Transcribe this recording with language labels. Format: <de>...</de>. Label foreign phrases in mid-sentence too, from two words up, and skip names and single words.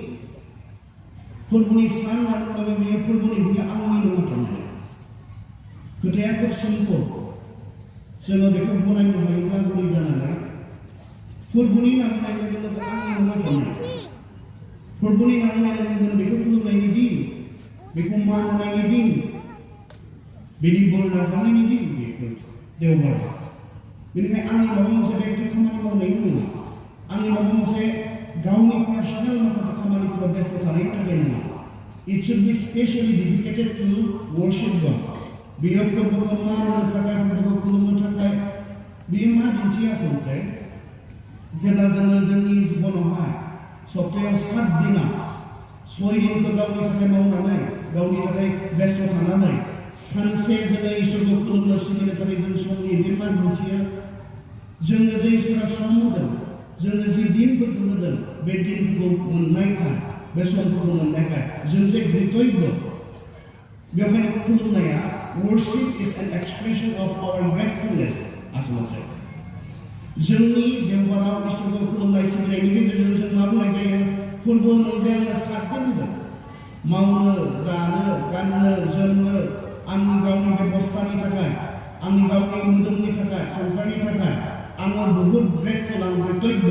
<brx>सान होननानै बुङोब्ला बियो फोरबोनि बियो आंनिनो मथ'नो खोथाया खोब सिम्पोल जोङो बेखौ गनायनो हायोब्ला गुरै जानानै फोरबोनि नामनाय लोगो आंनिनो मथ'नो फोरबोनि नामनाय लोगो बेखौ खुलुमनायनि दिन बेखौ मान होनायनि दिन बेनि बोर नाजावनायनि दिन बेफोर देवबार बेनिखायनो आंनि माबा मोनसे बेक्ति खामानि मावनायनि नङा आंनि माबा मोनसे गावनि पार्सनेल माखासे खामानिफोराव बेस्थ थानायनि थाखाय नङा</brx> <en>it should be specially dedicated to worship God</en> <brx>बेयो फोरबोखौ मान होनो थाखाय फोरबोखौ खुलुमनो थाखाय बेयो मा दिन्थियो आसलथे जेब्ला जोङो जोंनि जिबनावहाय सप्तायाव 7 दिना 6 दिनखौ गावनि थाखाय मावनानै गावनि थाखाय बेस्थ थानानै सानसे जोङो इसोरखौ खुलुमनो सिबिनो थाखाय जों समनि बे मान दिन्थियो जोङो जे इसोरा सम होदों जोङो जि दिनफोरखौ होदों बे दिनफोरखौ मोननायखाय बे समफोरखौ मोननायखाय जों जे ग्रेटय्य बेवहायनो खुलुमनाया</brx> <en>worship is an expression of our gratefulness</en> <brx>आसलथे जोंनि देवबाराव इसोरखौ खुलुमनाय सिबिनायनि गेजेरजों जों मा बुंनाय जायो फोरबो मोनसे आंनो 7 दिन होदों मावनो जानो गाननो जोमनो आंनि गावनि बेबस्थानि थाखाय आंनि गावनि मोदोमनि थाखाय संसारनि थाखाय आङो बहुद ग्रेटफुल आं ग्रेटय्य</brx>